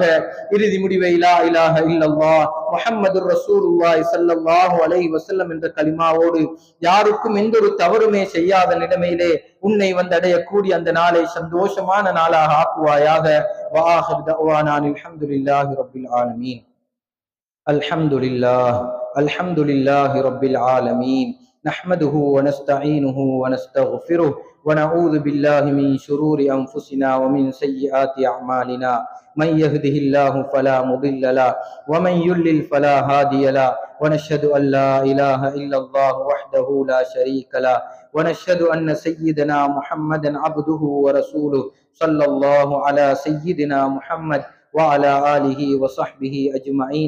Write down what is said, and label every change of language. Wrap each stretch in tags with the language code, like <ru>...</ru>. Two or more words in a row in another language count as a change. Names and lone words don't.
<ta>இறுதி முடிவை</ta> <ar>لا إله إلا الله محمد رسول الله صلى الله عليه وسلم</ar> <ta>என்ற கலிமாவோடு யாருக்கும் எந்த ஒரு தவறுமே செய்யாத நிலைமையிலே உன்னை வந்தடையக்கூடிய அந்த நாளை சந்தோஷமான நாளாக ஆக்குவாயாக.</ta> <ar>وآخر دعوانا الحمد لله رب العالمين. الحمد لله رب العالمين. نحمده ونستعينه ونستغفره ونعوذ بالله من شرور أنفسنا ومن سيئات أعمالنا من يهده الله فلا مضل له ومن يضلل فلا هادي له ونشهد أن لا إله إلا الله وحده لا شريك له ونشهد أن سيدنا محمدا عبده ورسوله صلى الله على سيدنا محمد وعلى آله وصحبه أجمعين.</ar>